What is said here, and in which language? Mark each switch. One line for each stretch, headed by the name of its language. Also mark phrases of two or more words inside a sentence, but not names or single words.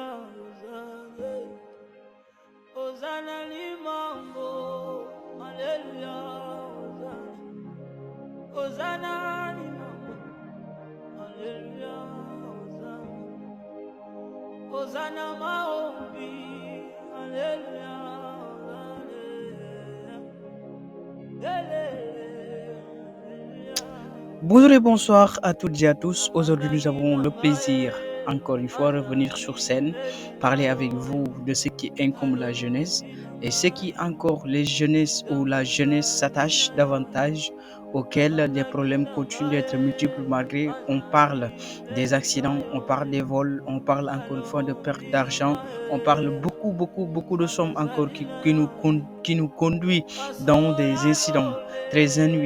Swahili: Hosanna, Hosanna Limambo, Alleluia. Hosanna, Hosanna Limambo, Alleluia. Hosanna, Hosanna Maombi, Alleluia.
French: Bonjour et bonsoir à toutes et à tous. Aujourd'hui, nous avons le plaisir, encore une fois, de revenir sur scène, parler avec vous de ce qui incombe la jeunesse et ce qui encore les jeunesses ou la jeunesse s'attache davantage, auxquels les problèmes continuent d'être multiples malgré on parle des accidents, on parle des vols, on parle encore une fois de perte d'argent, on parle beaucoup de sommes encore qui nous conduit dans des incidents très ennuis.